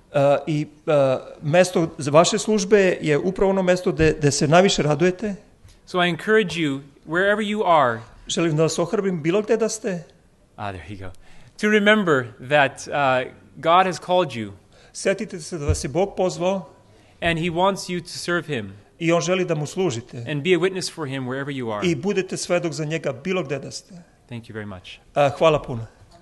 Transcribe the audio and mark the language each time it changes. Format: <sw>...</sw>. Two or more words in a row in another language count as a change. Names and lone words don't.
<sr>i mesto za vaše službe je upravo ono mesto gde se najviše radujete.</sr> <en>So I encourage you, wherever you are,</en> <sr>Želim da vas ohrabrim bilo gde da ste.</sr> <en>there you go, to remember that God has called you</en> <sr>Sjetite se da vas je Bog pozvao</sr> <en>and he wants you to serve him</en> <sr>i on želi da mu služite.</sr> <en>and be a witness for him wherever you are.</en> <sr>I budete svedok za njega bilo gde da ste.</sr> <en>Thank you very much.</en> <sr>Hvala puno.</sr>